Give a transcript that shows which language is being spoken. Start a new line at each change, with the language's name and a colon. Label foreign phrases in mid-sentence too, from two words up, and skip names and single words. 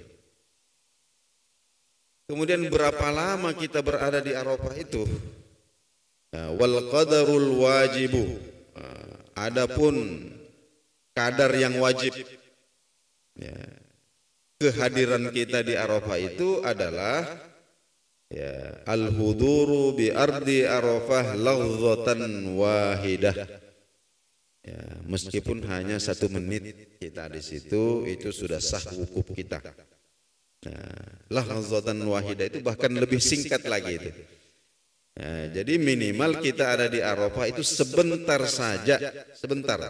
Indonesian: Kemudian berapa lama kita berada di Arafah itu?
Arabic: والقدر الواجب.
Indonesian: Adapun kadar yang wajib, ya, kehadiran kita di Arafah itu adalah ya,
Arabic: الحضور بأرض عرفة لحظة واحدة.
Indonesian: Ya, meskipun hanya 1 menit kita di situ, itu sudah sah wukuf kita. Nah,
Arabic: لحظة واحدة
Indonesian: itu bahkan lebih singkat lagi itu. Ya, jadi minimal kita ada di Arafah itu sebentar saja, sebentar.